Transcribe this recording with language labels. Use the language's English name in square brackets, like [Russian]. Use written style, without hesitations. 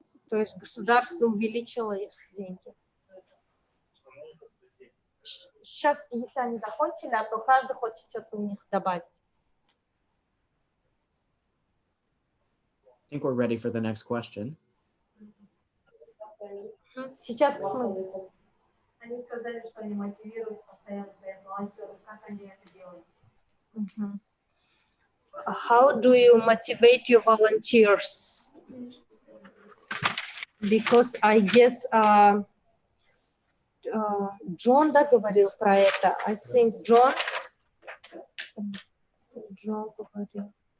[Russian] То есть государство увеличило их деньги. Сейчас, если они закончили, то каждый хочет что-то у них добавить. [English] I think we're ready for the next question. [Russian] Сейчас посмотрим. Они сказали, что они мотивируют постоянно своих волонтеров. Как они это делают? [English] How do you motivate your volunteers? Because I guess John [Russian] говорил про это. [English] I think John [Russian] говорил.